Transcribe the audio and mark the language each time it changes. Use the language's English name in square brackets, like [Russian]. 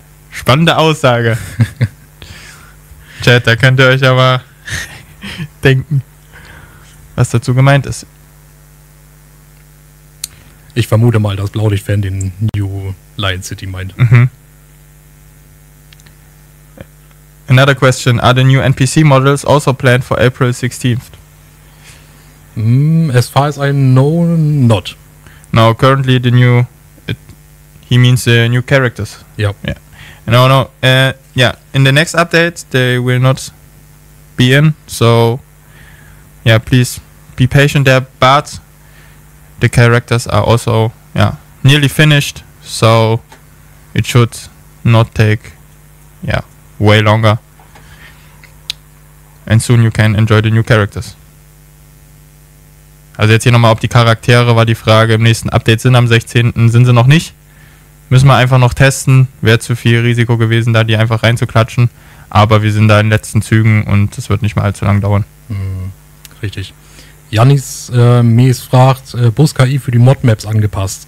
[German] Spannende Aussage. Chat, da könnt ihr euch aber denken, was dazu gemeint ist. Ich vermute mal, dass Blaulichtfan den New Lion City meint. [English] Another question, are the new NPC models also planned for April 16th? As far as I know, not. No, currently he means the new characters. Yeah. No. In the next update, they will not be in. So, yeah, please be patient there. But the characters are also, nearly finished. So, it should not take, way longer. And soon you can enjoy the new characters. [German] Also jetzt hier nochmal, ob die Charaktere, war die Frage, im nächsten Update sind am 16. Sind sie noch nicht. Müssen wir einfach noch testen. Wäre zu viel Risiko gewesen, da die einfach reinzuklatschen. Aber wir sind da in den letzten Zügen und es wird nicht mal allzu lang dauern. Richtig. Jannis Mees fragt, Bus-KI für die Mod-Maps angepasst.